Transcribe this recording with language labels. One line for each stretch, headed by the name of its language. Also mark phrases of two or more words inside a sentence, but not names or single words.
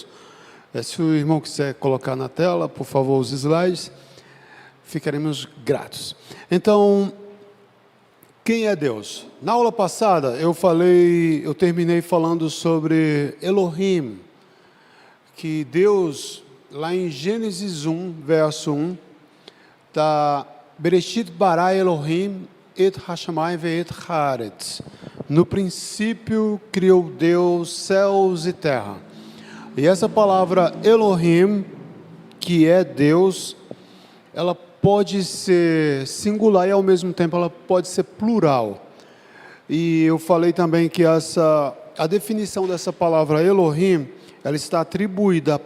Portuguese: Se o irmão quiser colocar na tela, por favor, os slides, ficaremos gratos. Então, quem é Deus? Na aula passada eu terminei falando sobre Elohim, que Deus, lá em Gênesis 1, verso 1, está
Hebrew: בראשית ברא אלהים את השמים ואת הארץ.
Portuguese: No princípio criou Deus céus e terra. E essa palavra Elohim, que é Deus, ela pode ser singular e ao mesmo tempo ela pode ser plural. E eu falei também que a definição dessa palavra Elohim, ela está atribuída a